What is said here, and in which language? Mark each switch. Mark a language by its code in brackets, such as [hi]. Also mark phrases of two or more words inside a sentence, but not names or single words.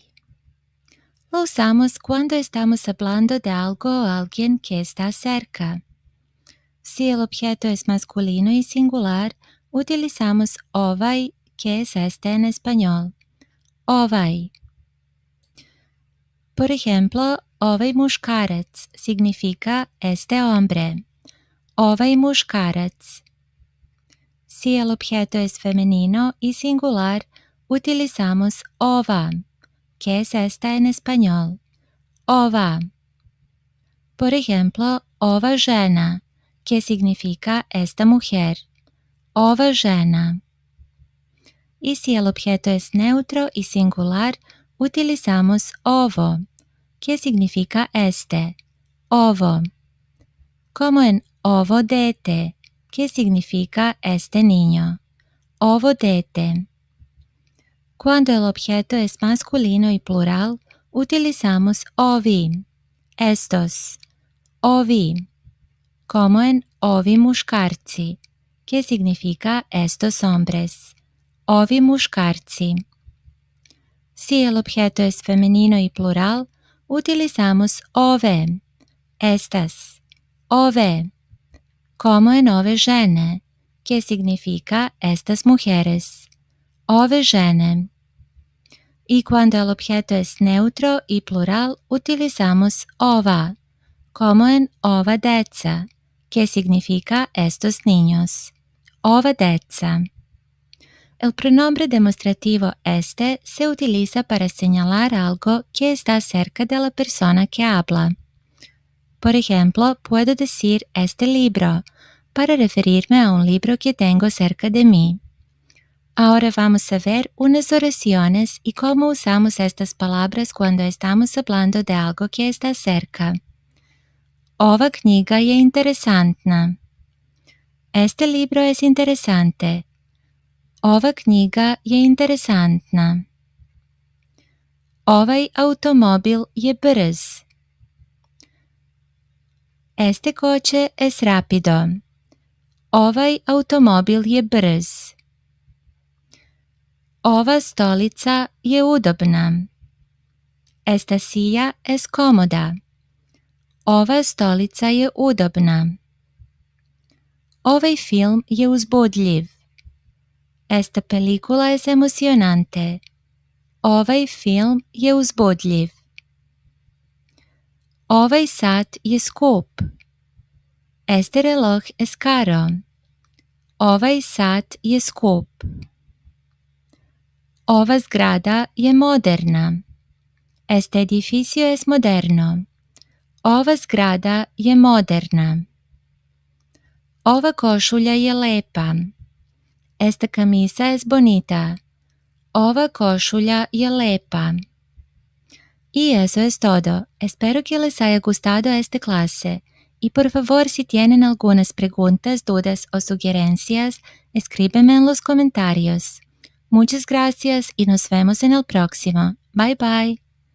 [es] Lo usamos cuando estamos hablando de algo o alguien que está cerca. Si el objeto es masculino y singular, utilizamos ovaj, que es este en español. Ovaj. Por ejemplo, [sr] ovaj muškarac [es] significa este hombre. [sr] Ovaj muškarac. [es] Si el objeto es femenino y singular, utilizamos ova, que es esta en español. Ova. Por ejemplo, [sr] ova žena, [es] que significa esta mujer. [sr] Ova žena. [es] Y si el objeto es neutro y singular, utilizamos ovo, que significa este. [sr] Ovo. [es] Como en [sr] ovo dete, [es] que significa este niño. [sr] Ovo dete. [es] Cuando el objeto es masculino y plural, utilizamos ovi, estos. [sr] Ovi. [es] Como en [sr] ovi muškarci, [es] que significa estos hombres. [sr] Ovi muškarci. [es] Si el objeto es femenino y plural, utilizamos ove, estas. [sr] Ove. [es] Como en [sr] ove žene, [es] que significa estas mujeres. [sr] Ove žene. [es] Y cuando el objeto es neutro y plural, utilizamos ova, como en [sr] ova deca, [es] que significa estos niños. [sr] Ova deca. [es] El pronombre demostrativo este se utiliza para señalar algo que está cerca de la persona que habla. Por ejemplo, puedo decir este libro para referirme a un libro que tengo cerca de mí. Ahora vamos a ver unas oraciones y cómo usamos estas palabras cuando estamos hablando de algo que está cerca. [sr] Ova knjiga je interesantna. [es] Este libro es interesante. [sr] Ova knjiga je interesantna. Ovaj automobil je brz. [es] Este coche es rápido. [sr] Ovaj automobil je brz. Ova stolica je udobna. [es] Esta silla es cómoda. [sr] Ova stolica je udobna. Ovaj film je uzbudljiv. [es] Esta película es emocionante. [sr] Ovaj film je uzbudljiv. Ovaj sat je skup. [es] Este reloj es caro. [sr] Ovaj sat je skup. Ova zgrada je moderna. [es] Este edificio es moderno. [sr] Ova zgrada je moderna. Ova košulja je lepa. [es] Esta camisa es bonita. [sr] Ova košulja je lepa. [es] Y eso es todo. Espero que les haya gustado esta clase. Y por favor, si tienen algunas preguntas, dudas o sugerencias, escríbeme en los comentarios. Muchas gracias y nos vemos en el próximo. [en] Bye bye.